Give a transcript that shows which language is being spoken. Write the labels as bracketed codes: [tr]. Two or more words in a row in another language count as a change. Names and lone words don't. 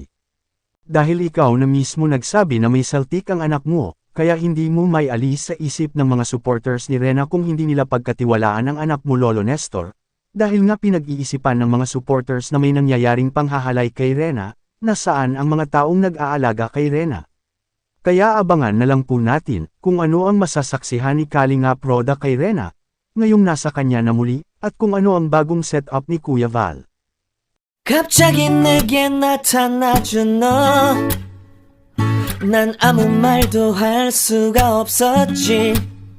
[tl] Dahil ikaw na mismo nagsabi na may saltik ang anak mo, kaya hindi mo may alis sa isip ng mga supporters ni Rena kung hindi nila pagkatiwalaan ang anak mo Lolo Nestor, dahil nga pinag-iisipan ng mga supporters na may nangyayaring panghahalay kay Rena, na saan ang mga taong nag-aalaga kay Rena. Kaya abangan na lang po natin, kung ano ang masasaksihan ni Kalingap Roda kay Rena, ngayong nasa kanya na muli, at kung ano ang bagong setup ni Kuya Val. [ko] 갑자기 내게 나타나준 너 난 아무 말도 할 수가 없었지